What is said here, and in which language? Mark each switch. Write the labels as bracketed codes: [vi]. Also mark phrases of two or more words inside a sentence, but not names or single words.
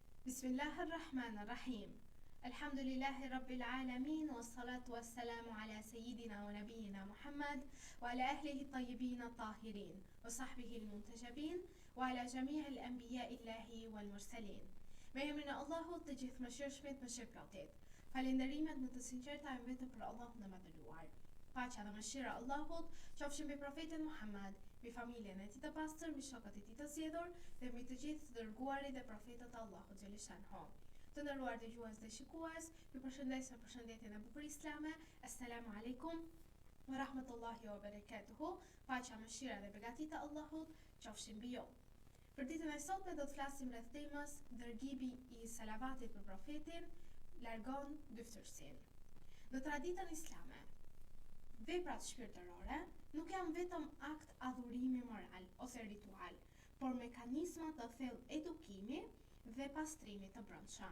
[ar] بسم الله الرحمن الرحيم. الحمد لله رب العالمين، والصلاة والسلام على سيدنا ونبينا محمد، وعلى أهله الطيبين الطاهرين، وصحبه المنتجبين، وعلى جميع الأنبياء الله والمرسلين. [sq] Me emrin e Allahut të gjithëmëshirshmit, mëshirëplotit. Falenderimet në të sinqerta janë vetëm për Allahun e madhëruar. Paqja dhe mëshira e Allahut qofshin mbi profetin Muhammad, mbi familjen e tij të pastër, mbi shokët e tij të zgjedhur dhe mbi të gjithë të dërguarit dhe profetët e Allahut xhaleshanhu. Të nderuar dëgjues dhe shikues, ju përshëndes me përshëndetjen e bukur islame. [ar] السلام عليكم ورحمة الله وبركاته. [sq] Paqja, mëshira dhe begatita e Allahut qofshin mbi ju. Për ditën e sotme do të flasim rreth temës dërgimi i salavatit për profetin largon dyftërsinë. Në traditën islame, veprat shpirtërore nuk janë vetëm akt adhurimi moral ose ritual, por mekanizma të thellë edukimi dhe pastrimi të brendshëm.